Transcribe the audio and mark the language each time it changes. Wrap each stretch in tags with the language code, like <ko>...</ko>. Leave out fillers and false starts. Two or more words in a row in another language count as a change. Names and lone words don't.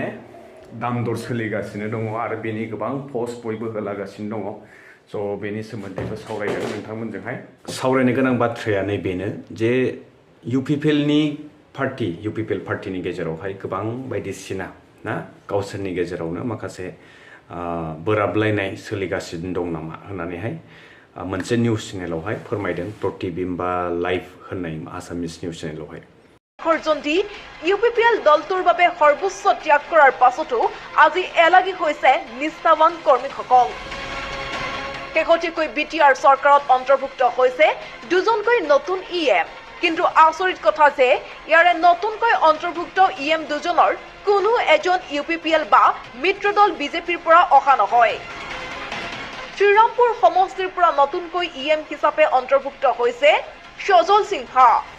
<brx>दाम दर सोलिगासिनो दङ आरो बेनि गोबां पस्ट बयबो होलागासिनो दङ स' बेनि सोमोन्दैबो सावरायगोन नोंथांमोनजोंहाय सावरायनो गोनां बाथ्राया नैबेनो जे UPPL पार्टिनि गेजेरावहाय गोबां बायदिसिना ना गावसोरनि गेजेरावनो माखासे बोराबलायनाय सोलिगासिनो दं नामा होननानैहाय मोनसे निउस चेनेलावहाय फोरमायदों प्रतिबिम्बा लाइभ होननाय आसामिस निउस चेनेलावहाय</brx> <as>খৰজন্তি UPPL দলটোৰ বাবে সৰ্বোচ্চ ত্যাগ কৰাৰ পাছতো আজি এলাগি হৈছে নিষ্ঠাৱান কৰ্মীসকল শেহতীয়াকৈ BTR চৰকাৰত অন্তৰ্ভুক্ত হৈছে দুজনকৈ নতুন EM কিন্তু আচৰিত কথা যে ইয়াৰে নতুনকৈ অন্তৰ্ভুক্ত EM দুজনৰ কোনো এজন UPPL বা মিত্ৰদল বিজেপিৰ পৰা অহা নহয় শ্ৰীৰামপুৰ সমষ্টিৰ পৰা নতুনকৈ EM হিচাপে অন্তৰ্ভুক্ত হৈছে সজল সিংহা</as>